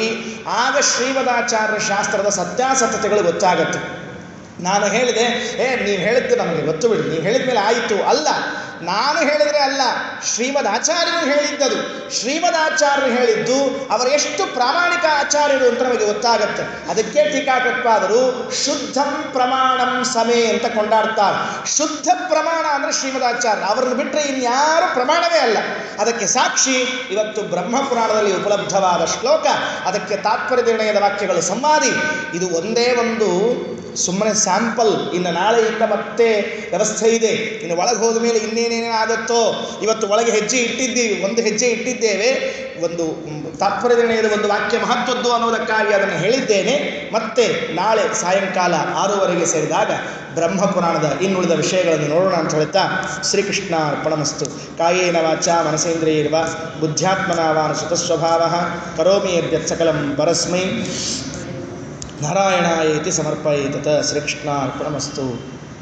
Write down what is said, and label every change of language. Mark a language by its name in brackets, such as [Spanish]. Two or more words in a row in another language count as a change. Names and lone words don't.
[Kannada] ಆಗ ಶ್ರೀಮದಾಚಾರ್ಯ ಶಾಸ್ತ್ರದ ಸತ್ಯಾಸತ್ಯತೆಗಳು ಗೊತ್ತಾಗತ್ತೆ. ನಾನು ಹೇಳಿದೆ, ನೀವು ಹೇಳಿದ್ದು ನಮಗೆ ಗೊತ್ತು ಬಿಡಿ, ನೀವು ಹೇಳಿದ ಮೇಲೆ ಆಯಿತು ಅಲ್ಲ. ನಾನು ಹೇಳಿದರೆ ಅಲ್ಲ, ಶ್ರೀಮದ್ ಆಚಾರ್ಯರು ಹೇಳಿದ್ದದು. ಶ್ರೀಮದ್ ಆಚಾರ್ಯರು ಹೇಳಿದ್ದು ಅವರು ಎಷ್ಟು ಪ್ರಾಮಾಣಿಕ ಆಚಾರ್ಯರು ಅಂತ ನಮಗೆ ಗೊತ್ತಾಗತ್ತೆ. ಅದಕ್ಕೆ ಟೀಕಾಕೃತ್ಪಾದರು [Sanskrit] ಶುದ್ಧಂ ಪ್ರಮಾಣಂ ಸಮೇ [Kannada] ಅಂತ ಕೊಂಡಾಡ್ತಾರೆ. ಶುದ್ಧ ಪ್ರಮಾಣ ಅಂದರೆ ಶ್ರೀಮದಾಚಾರ್ಯ, ಅವರನ್ನು ಬಿಟ್ಟರೆ ಇನ್ಯಾರು ಪ್ರಮಾಣವೇ ಅಲ್ಲ. ಅದಕ್ಕೆ ಸಾಕ್ಷಿ ಇವತ್ತು ಬ್ರಹ್ಮಪುರಾಣದಲ್ಲಿ ಉಪಲಬ್ಧವಾದ ಶ್ಲೋಕ, ಅದಕ್ಕೆ ತಾತ್ಪರ್ಯ ನಿರ್ಣಯದ ವಾಕ್ಯಗಳು ಸಂವಾದಿ. ಇದು ಒಂದೇ ಒಂದು ಸುಮ್ಮನೆ ಸ್ಯಾಂಪಲ್. ಇನ್ನು ನಾಳೆಯಿಂದ ಮತ್ತೆ ವ್ಯವಸ್ಥೆ ಇದೆ. ಇನ್ನು ಒಳಗೆ ಹೋದ ಮೇಲೆ ಇನ್ನೇನೇನೇ ಆಗುತ್ತೋ. ಇವತ್ತು ಒಳಗೆ ಹೆಜ್ಜೆ ಇಟ್ಟಿದ್ದೀವಿ, ಒಂದು ಹೆಜ್ಜೆ ಇಟ್ಟಿದ್ದೇವೆ. ಒಂದು ತಾತ್ಪರ್ಯ ನಿರ್ಣಯದ ಒಂದು ವಾಕ್ಯ ಮಹತ್ವದ್ದು ಅನ್ನೋದಕ್ಕಾಗಿ ಅದನ್ನು ಹೇಳಿದ್ದೇನೆ. ಮತ್ತೆ ನಾಳೆ ಸಾಯಂಕಾಲ 6:30 ಸೇರಿದಾಗ ಬ್ರಹ್ಮಪುರಾಣದ ಇನ್ನುಳಿದ ವಿಷಯಗಳನ್ನು ನೋಡೋಣ ಅಂತ ಹೇಳ್ತಾ [Sanskrit] ಶ್ರೀಕೃಷ್ಣ ಅರ್ಪಣಮಸ್ತು. ಕಾಯೇನ ವಾಚಾ ಮನಸೇಂದ್ರಿಯೈರ್ವ ಬುದ್ಧ್ಯಾತ್ಮನಾವಾನುಸೃತ ಸ್ವಭಾವಃ ಕರೋಮಿ ಯದ್ಯತ್ ಸಕಲಂ ಪರಸ್ಮೈ ನಾರಾಯಣಾಯೇತಿ ಸಮರ್ಪಯೇತ್. ಶ್ರೀಕೃಷ್ಣ ಅರ್ಪಣಮಸ್ತು.